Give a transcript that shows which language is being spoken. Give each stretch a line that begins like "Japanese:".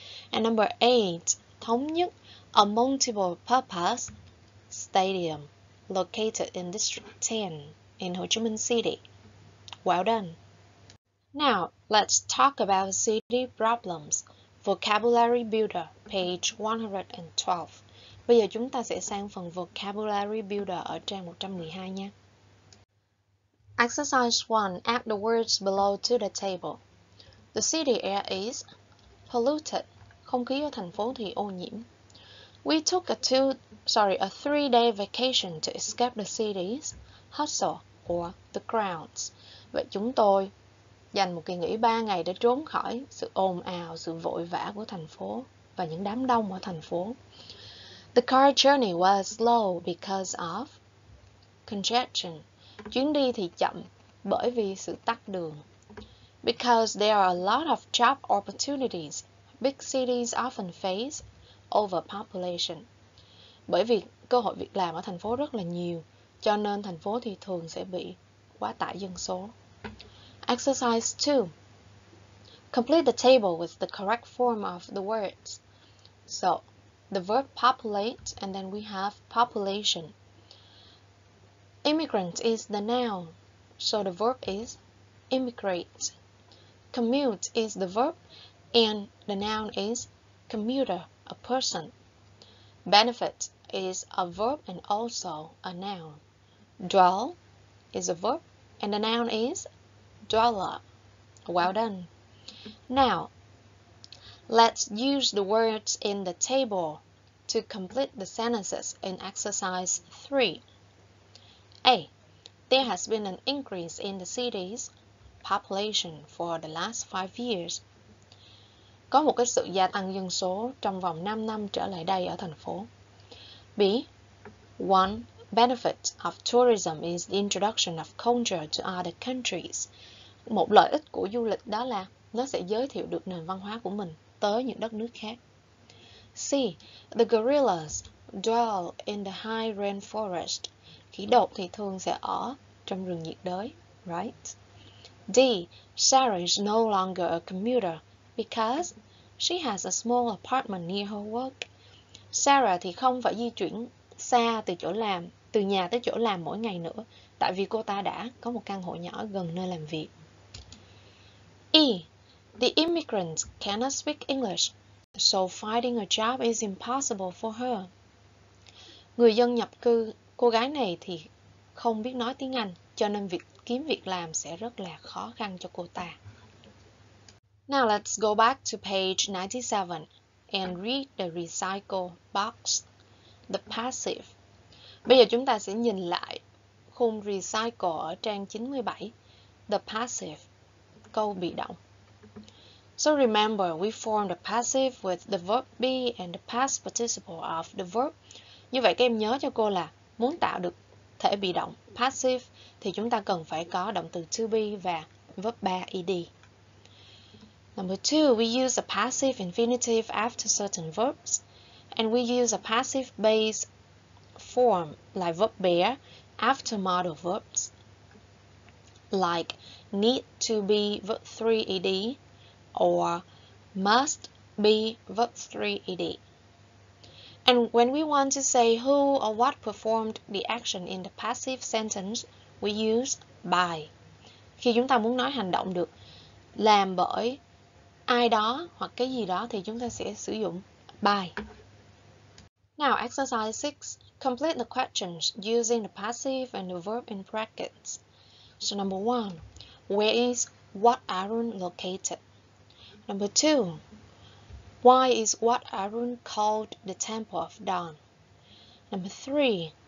English: And number 8. Thống nhất, a multiple-purpose stadium located in District 10 in Hồ Chí Minh City. Well done. Now, let's talk about city problems. Vocabulary Builder, page 112.
Vietnamese: Bây giờ chúng ta sẽ sang phần Vocabulary Builder ở trang 112 nha.
English: Exercise 1. Add the words below to the table. The city air is polluted.
Vietnamese: Không khí ở thành phố thì ô nhiễm.
English: We took a 3-day vacation to escape the city's hustle or the crowds.
Vietnamese: Vậy chúng tôi dành một kỳ nghỉ 3 ngày để trốn khỏi sự ồn ào, sự vội vã của thành phố và những đám đông ở thành phố.
English: The car journey was slow because of congestion.
Vietnamese: Chuyến đi thì chậm bởi vì sự tắc đường.
English: Because there are a lot of job opportunities, big cities often face overpopulation.
Vietnamese: Bởi vì cơ hội việc làm ở thành phố rất là nhiều, cho nên thành phố thì thường sẽ bị quá tải dân số.
English: Exercise 2. Complete the table with the correct form of the words. So, the verb populate, and then we have population. Immigrant is the noun, so the verb is immigrate. Commute is the verb, and the noun is commuter, a person. Benefit is a verb and also a noun. Dwell is a verb, and the noun is dweller. Well done. Now, let's use the words in the table to complete the sentences in exercise 3. A. There has been an increase in the city's population for the last 5 years.
Vietnamese: Có một cái sự gia tăng dân số trong vòng 5 năm trở lại đây ở thành phố.
English: B. One benefit of tourism is the introduction of culture to other countries.
Vietnamese: Một lợi ích của du lịch đó là nó sẽ giới thiệu được nền văn hóa của mình tới những đất nước khác.
English: C. The gorillas dwell in the high rainforest.
Vietnamese: Khỉ đột thì thường sẽ ở trong rừng nhiệt đới.
English: Right? D. Sarah is no longer a commuter because she has a small apartment near her work.
Vietnamese: Sarah thì không phải di chuyển xa từ nhà tới chỗ làm mỗi ngày nữa, tại vì cô ta đã có một căn hộ nhỏ gần nơi làm việc.
English: E. The immigrant cannot speak English, so finding a job is impossible for her.
Vietnamese: Người dân nhập cư, cô gái này thì không biết nói tiếng Anh, cho nên việc kiếm việc làm sẽ rất là khó khăn cho cô ta.
English: Now let's go back to page 97 and read the recycle box, the passive.
Vietnamese: Bây giờ chúng ta sẽ nhìn lại khung recycle ở trang 97,
English: the passive,
Vietnamese: câu bị động.
English: So remember, we form the passive with the verb be and the past participle of the verb.
Vietnamese: Như vậy các em nhớ cho cô là muốn tạo được thể bị động passive thì chúng ta cần phải có động từ to be và
English: verb 3 ed. Number 2, we use a passive infinitive after certain verbs, and we use a passive base form like verb bear after modal verbs, like need to be verb 3 ed or must be verb 3 ed. And when we want to say who or what performed the action in the passive sentence, we use by.
Vietnamese: Khi chúng ta muốn nói hành động được làm bởi ai đó hoặc cái gì đó thì chúng ta sẽ sử dụng by.
English: Now exercise 6. Complete the questions using the passive and the verb in brackets. So number 1. Where is Wat Arun located? Number 2. Why is Wat Arun called the Temple of Dawn? Number 3.